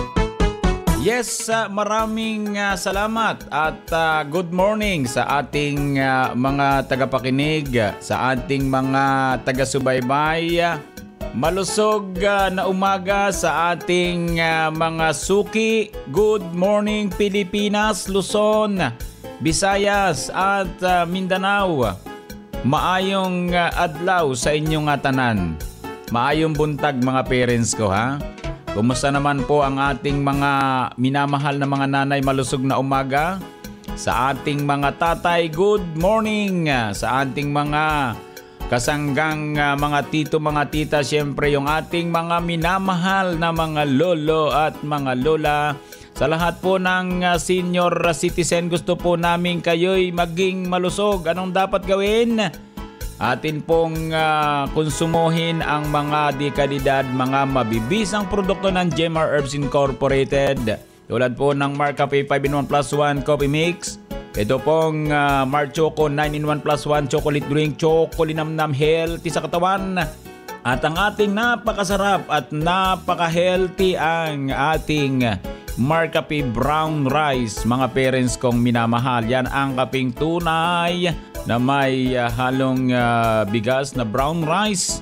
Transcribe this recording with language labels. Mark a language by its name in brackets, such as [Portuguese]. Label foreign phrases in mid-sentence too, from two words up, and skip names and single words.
[Filipino] Yes, maraming salamat at [English] good morning [Filipino] sa ating mga tagapakinig, sa ating mga taga-subaybay. Malusog na umaga sa ating mga suki. [English] Good morning [Filipino] Pilipinas, Luzon, Visayas at Mindanao. [Cebuano] Maayong adlaw sa inyong tanan. Maayong buntag mga parents ko, ha? [Filipino] Kumusta naman po ang ating mga minamahal na mga nanay? Malusog na umaga. Sa ating mga tatay, [English] good morning. [Filipino] Sa ating mga kasanggang mga tito, mga tita, syempre yung ating mga minamahal na mga lolo at mga lola. Sa lahat po ng [English] senior citizen, [Filipino] gusto po namin kayo'y maging malusog. Anong dapat gawin? Atin pong konsumohin ang mga di kalidad, mga mabibisang produkto ng Jemar Herbs Incorporated. Tulad po ng Mar Cafe 5-in-1 plus 1 [English] coffee mix. [Filipino] Ito pong Mar Choco 9-in-1 plus 1 [English] chocolate drink, [Filipino] chocolinamnam healthy sa katawan. At ang ating napakasarap at napaka-healthy ang ating Mar Cafe brown rice. Mga parents kong minamahal, yan ang kaping tunay na may halong bigas na [English] brown rice.